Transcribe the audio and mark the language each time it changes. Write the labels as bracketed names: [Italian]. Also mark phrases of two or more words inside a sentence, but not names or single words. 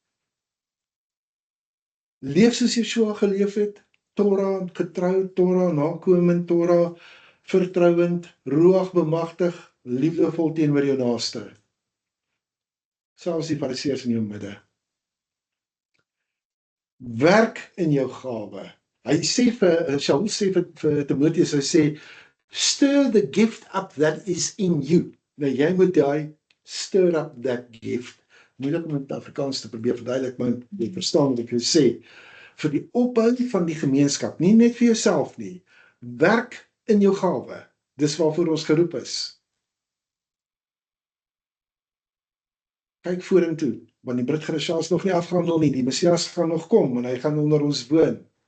[Afrikaans] Leef soos Yeshua geleef het, Torah getrou, Torah nakomend, Torah vertrouend, Ruach bemagtig, liefdevol teenoor jou naaste. Selfs die Fariseërs in jou midde. Werk in jou gawe. Hy sê Shaul sê vir Timoteus, hy sê, [English] stir the gift up that is in you. [Afrikaans] Nou jy moet daai [English] stir up that gift, [Afrikaans] moeilik om in Afrikaans te probeer verduidelik, maar jy verstaan wat ek jou sê, vir die opbou van die gemeenskap, nie net vir jouself nie, werk in jou gawe, dis waarvoor ons geroep is. Kyk vorentoe, want die Brit Gerasha is nog nie afgehandel nie, die Messias gaan nog kom, en hy gaan onder ons woon.